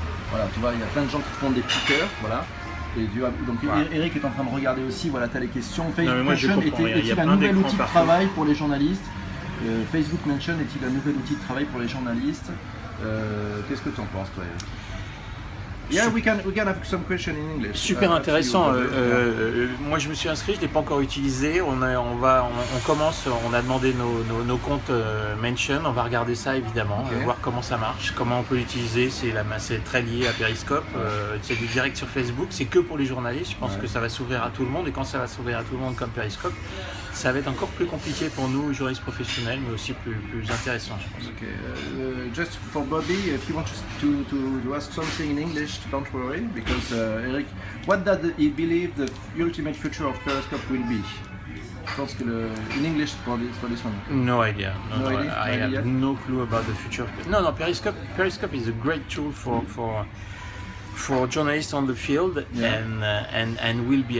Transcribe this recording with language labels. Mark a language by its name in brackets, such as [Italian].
[French] Voilà, tu vois, il y a plein de gens qui te font des petits cœurs, voilà. Et donc Eric est en train de regarder aussi, voilà, tu as les questions. Facebook Mention est-il un nouvel outil de travail pour les journalistes? Facebook Mention est-il un nouvel outil de travail pour les journalistes? Qu'est-ce que tu en penses toi, Eric? [English] Yeah, we can have some question in English. [French] Super intéressant. Moi, je me suis inscrit, je l'ai pas encore utilisé. On commence. On a demandé nos comptes Mention. On va regarder ça évidemment, voir comment ça marche, comment on peut l'utiliser. C'est très lié à Periscope. C'est du direct sur Facebook. C'est que pour les journalistes. Je pense que ça va s'ouvrir à tout le monde. Et quand ça va s'ouvrir à tout le monde comme Periscope, ça va être encore plus compliqué pour nous, juristes professionnels, mais aussi plus intéressant, je pense. Okay. [English] Just for Bobby, if you want to ask something in English, don't worry, because Eric, what does he believe the ultimate future of Periscope will be? [French] Je pense que [English] in English for this one. No idea. No idea? I have no clue about the future. No. Periscope is a great tool for journalists on the field, and will be.